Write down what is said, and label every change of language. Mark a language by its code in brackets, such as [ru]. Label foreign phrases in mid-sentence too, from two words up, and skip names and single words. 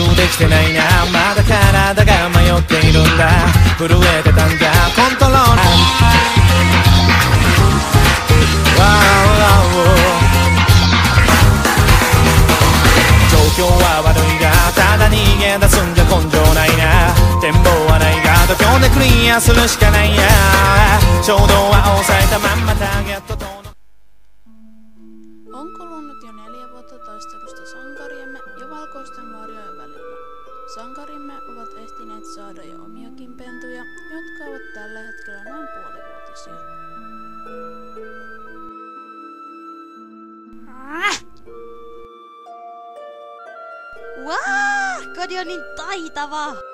[ja] きてないなまだ体が迷っているんだ震えてたんだコントローラー状況は悪いがただ逃げ出すんじゃ根性ないな展望はないが度胸でクリアするしかないや衝動は抑えたまんまターゲットと [fi] On kulunut jo 4 vuotta taistelusta sankariemme ja valkoisten varjojen välillä. Sankarimme ovat ehtineet saada jo omiakin pentuja, jotka ovat tällä hetkellä noin puolivuotisia. Kodi on niin taitava!